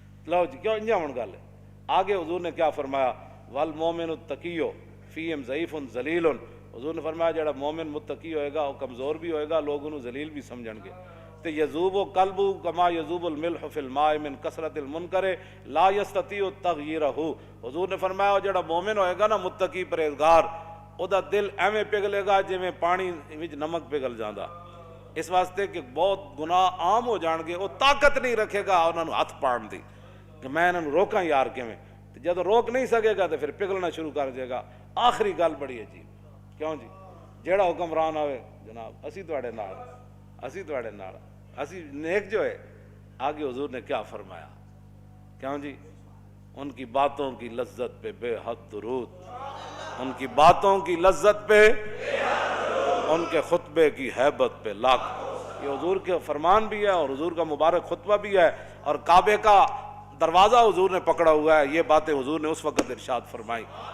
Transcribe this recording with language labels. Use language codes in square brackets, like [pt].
[pa] لو جی کیوں انجا ہون گل ہے۔ آگے حضور نے کیا فرمایا [ar] والمومن التقی فیہم ضعیف ذلیل، [pa] حضور نے فرمایا جڑا مومن متقی ہوئے گا وہ کمزور بھی ہوئے گا، لوگ انہوں ذلیل بھی سمجھن گے۔ تے [ar] یذوب قلبہ کما یذوب الملح فی الماء من کثرت المنکر لا یستطیع تغییرہ، [pa] حضور نے فرمایا جڑا مومن ہوئے گا نا متقی پرہیزگار، او دا دل ایویں پگھلے گا جویں پانی وچ نمک پگھل جاندا، اس واسطے کہ بہت گناہ عام ہو جان گے، وہ طاقت نہیں رکھے گا انہاں نوں ہاتھ پاڑن دی کہ میں انہاں نوں روکاں یار کیویں، [ur] جب روک نہیں سکے گا تو پھر پگھلنا شروع کر دے گا. [pa] آخری گل بڑی عجیب, کیوں جی جیڑا حکمران آوے جناب اسی تواڈے نال, اسی تواڈے نال, اسی نیک جو ہے. [ur] آگے حضور نے کیا فرمایا, کیوں جی ان کی باتوں کی لذت پہ بے حد درود, ان کی باتوں کی لذت پہ, ان کے خطبے کی ہیبت پہ لاکھ. یہ حضور کے فرمان بھی ہے اور حضور کا مبارک خطبہ بھی ہے, اور کعبے کا دروازہ حضور نے پکڑا ہوا ہے. یہ باتیں حضور نے اس وقت ارشاد فرمائی.